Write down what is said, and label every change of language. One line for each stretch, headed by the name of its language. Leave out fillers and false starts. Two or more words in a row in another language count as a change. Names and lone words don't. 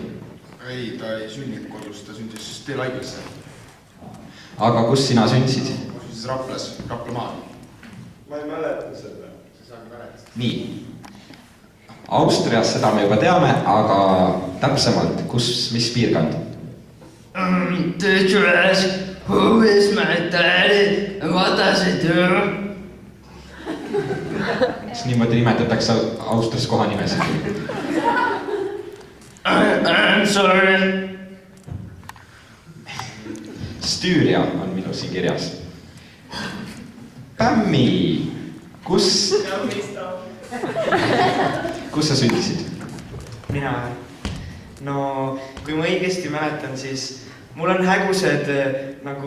Estonian: Ei, ta ei sündinud kodust, ta sündis teel haiglasse. Aga kus sina sündisid? Ma sündis Raplas, Raplamaal. Ma ei mäleta seda. Nii. Austrias seda me juba teame, aga täpsemalt, mis piirkond?
English: Did you ask who is my daddy and what does he do?
Estonian: Kas niimoodi nimetatakse Austrias kohanimesid?
English: I'm sorry.
Estonian: Stüüria on minu siin kirjas. Pämmi, kus sa sündisid? Mina? No, kui ma õigesti mäletan, siis mul on hägused nagu...